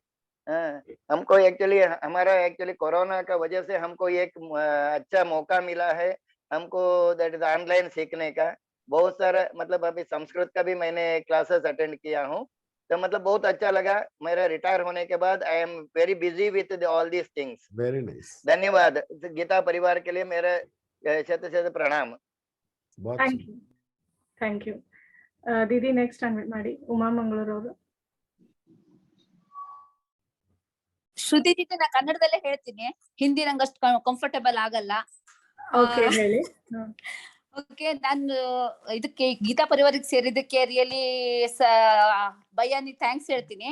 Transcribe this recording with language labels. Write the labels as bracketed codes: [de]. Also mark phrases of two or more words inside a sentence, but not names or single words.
[hi] हमको एक्चुअली हमारा एक्चुअली कोरोना का वजह से हमको एक अच्छा मौका मिला है हमको, [en] that is online [hi] सीखने का। बहुत सारा मतलब अभी संस्कृत का भी मैंने [en] classes attend [hi] किया हूँ, तो मतलब बहुत अच्छा लगा। मेरा रिटायर होने के बाद [en] I am very busy with all these things. very nice. [hi] धन्यवाद। गीता परिवार के लिए मेरा शत प्रणाम। [en] thank you दीदी। next unmute [kn] ಮಾಡಿ ಉಮಾ ಮಂಗಳೂರು ಅವರು। ಶ್ರುತಿ ಜೊತೆ ನಾ ಕನ್ನಡದಲ್ಲೇ ಹೇಳ್ತೀನಿ, ಹಿಂದಿ ನಂಗೆ ಅಷ್ಟು ಕಂಫರ್ಟಬಲ್ ಆಗಲ್ಲ. ಓಕೆ ಹೇಳಿ. ಓಕೆ, ನಾನು ಇದಕ್ಕೆ ಗೀತಾ ಪರಿವಾರಕ್ಕೆ ಸೇರಿದ್ದಕ್ಕೆ ರಿಯಲಿ ಭಯಾನಿ ಥ್ಯಾಂಕ್ಸ್ ಹೇಳ್ತೀನಿ.